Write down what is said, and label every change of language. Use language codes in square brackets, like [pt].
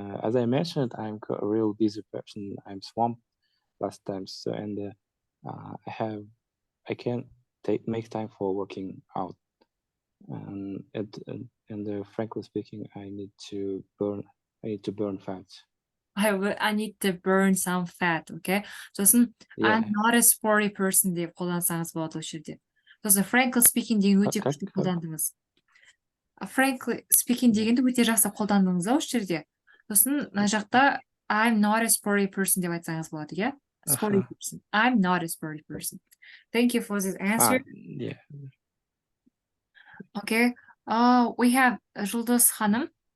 [en] As I mentioned, I'm a real busy person. I'm swamped last time, so and I can't make time for working out, and frankly speaking, I need to burn fat. I need to burn some fat, okay? [kk] Сосын [en] I'm not a sporty person [kk] деп қолдансаңыз болады осы жерде. Сосын frankly speaking деген өте күшті қолдандыңыз. Frankly speaking дегенді өте жақсы қолдандыңыз осы жерде. Сосын мына жақта [en] I'm not a sporty person [kk] деп айтсаңыз болады, иә? [en] Sporty person. I'm not a sporty person. Thank you for this answer. Yeah. Okay. We have Жұлдыз Hanım.